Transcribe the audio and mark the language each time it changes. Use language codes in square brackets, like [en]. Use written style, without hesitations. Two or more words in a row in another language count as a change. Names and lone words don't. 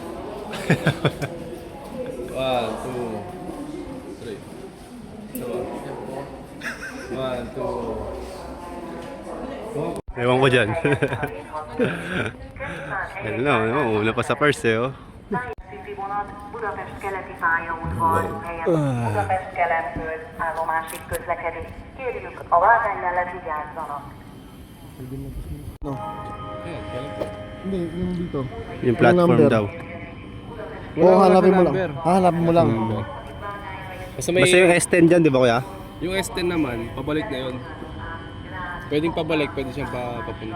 [en] 1, 2, 3. 1, 2. [tl] Ewan ko dyan. Ayun na, una pa sa first [hu] vonat Budapest keleti pályaudvar helyett Budapest keletből állomásig közlekedik. Kérjük, a vágány mellett vigyázzanak. [tl] Hindi, yung dito. Yung platform number? daw. Oo, hanapin mo lang. Hanapin mo lang. Basta may, Basta yung S10 dyan, di ba kuya? yung S10 naman, pabalik na yun. Pwedeng pabalik, pwede siyang papunta.